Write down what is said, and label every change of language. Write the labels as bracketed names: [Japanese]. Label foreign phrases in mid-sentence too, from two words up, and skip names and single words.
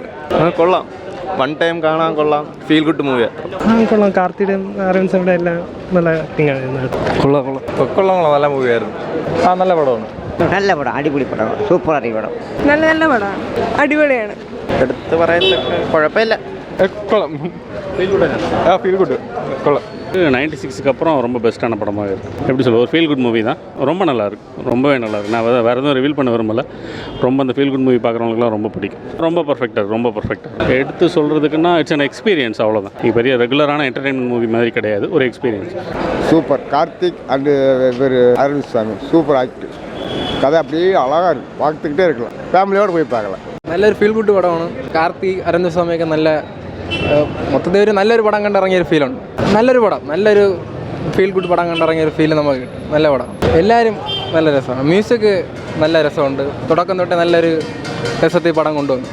[Malayalam] കൊള്ളാം, [English] one time [Malayalam] കാണാൻ കൊള്ളാം. [English] feel good movie. [Malayalam] കൊള്ളാം. കാർത്തിയുടെയും അരവിന്ദ് എല്ലാം നല്ല ആക്ടിങ് ആണ്. കൊള്ളാം നല്ല മൂവിയായിരുന്നു. നല്ല പടമാണ്. നല്ല പടം, അടിപൊളി പടമാണ്, സൂപ്പർ അടിപൊളി പടം. നല്ല പടമാണ്, അടിപൊളിയാണ്. എടുത്ത് പറയുന്നത് കുഴപ്പമില്ല. [Tamil] கொள்ளலாம். [English] feel good [Tamil] கொள்ளலாம். 96க்கு அப்புறம் ரொம்ப பெஸ்ட்டான படமாக இருக்குது. எப்படி சொல்ல, ஒரு [English] feel good movie [Tamil] தான். ரொம்ப நல்லாயிருக்கு, ரொம்பவே நல்லாயிருக்கு. நான் வேறு எதுவும் ரிவீல் பண்ண விரும்பல. ரொம்ப அந்த [English] feel good movie [Tamil] பார்க்குறவங்களுக்குலாம் ரொம்ப பிடிக்கும். ரொம்ப பர்ஃபெக்டாக எடுத்து சொல்கிறதுக்குன்னா [English] it's an experience, [Tamil] அவ்வளோதான். இது பெரிய ரெகுலரான [English] entertainment movie [Tamil] மாதிரி கிடையாது, ஒரு எக்ஸ்பீரியன்ஸ். சூப்பர். கார்த்திக் அண்டு இவர் அரவிந்த் சாமி [English] super active. [Tamil] கதை அப்படியே அழகாக இருக்குது, பார்த்துக்கிட்டே இருக்கலாம். ஃபேமிலியோடு போய் பார்க்கலாம். [Malayalam] നല്ലൊരു [English] feel good [Malayalam] പടമാണ്. കാർത്തിക് അരവിന്ദ് സ്വാമിയൊക്കെ നല്ല മൊത്തത്തിൽ ഒരു നല്ലൊരു പടം കണ്ടിറങ്ങിയൊരു ഫീലുണ്ട്. നല്ലൊരു പടം, നല്ലൊരു [English] feel good [Malayalam] പടം കണ്ടിറങ്ങിയൊരു ഫീൽ നമുക്ക് കിട്ടും. നല്ല പടം, എല്ലാവരും നല്ല രസമാണ്. മ്യൂസിക് നല്ല രസമുണ്ട്. തുടക്കം തൊട്ട് നല്ലൊരു രസത്തിൽ പടം കൊണ്ടുവന്നു.